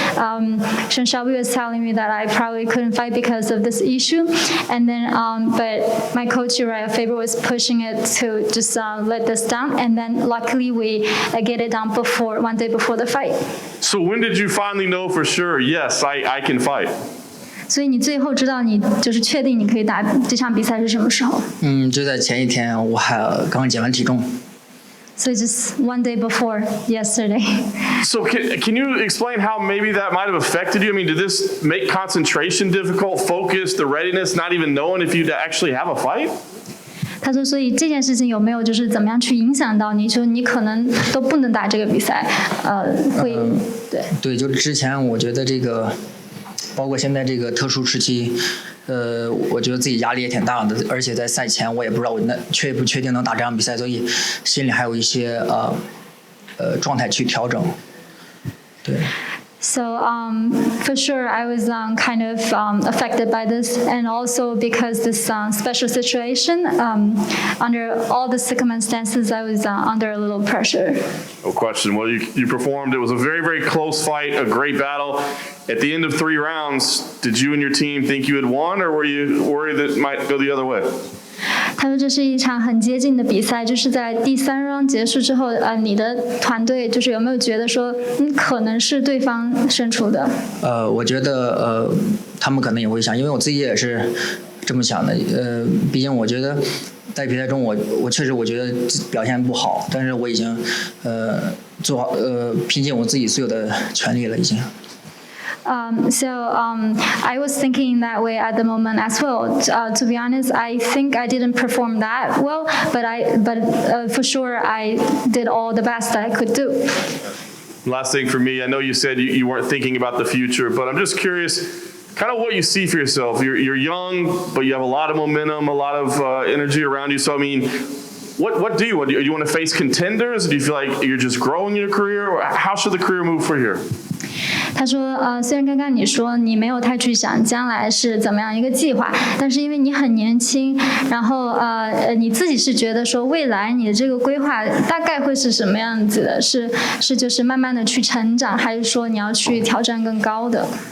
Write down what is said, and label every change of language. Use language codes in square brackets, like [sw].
[en] Shen Xiaobi was telling me that I probably couldn't fight because of this issue, and then but my coach Uriah Faber was pushing it to just let this down, and then luckily we get it done before 1 day before the fight. So when did you finally know for sure? Yes, I can fight. [zh] 所以你最后知道你就是确定你可以打这场比赛是什么时候？就在前一天，我还刚减完体重。 [en] So just 1 day before yesterday. So can you explain how maybe that might have affected you? I mean, did this make concentration difficult, focus, the readiness, not even knowing if you'd actually have a fight? [zh] 他说，所以这件事情有没有就是怎么样去影响到你？就是你可能都不能打这个比赛，会对。对，就之前我觉得这个，包括现在这个特殊时期。我觉得自己压力也挺大的，而且在赛前我也不知道我确不确定能打这场比赛，所以心里还有一些状态去调整。对。 [en] So for sure, I was kind of affected by this, and also because this special situation, under all the circumstances, I was under a little pressure. No question. Well, you performed. It was a very, very close fight, a great battle. At the end of 3 rounds, did you and your team think you had won, or were you worried that it might go the other way? [zh] 他说这是一场很接近的比赛，就是在第3 round 结束之后，你的团队就是有没有觉得说，可能是对方胜出的？我觉得他们可能也会想，因为我自己也是这么想的。毕竟我觉得在比赛中我确实我觉得表现不好，但是我已经做好拼尽我自己所有的全力了，已经。 [en] I was thinking that way at the moment as well. To be honest, I think I didn't perform that well, but for sure I did all the best that I could do. Last thing for me, I know you said you weren't thinking about the future, but I'm just curious, kind of what you see for yourself. You're young, but you have a lot of momentum, a lot of energy around you. So I mean, what do you want? Do you want to face contenders? Do you feel like you're just growing your career? Or how should the career move from here? [zh] 他说，虽然刚刚你说你没有太去想将来是怎么样一个计划，但是因为你很年轻，然后你自己是觉得说未来你的这个规划大概会是什么样子的？是就是慢慢的去成长，还是说你要去挑战更高的？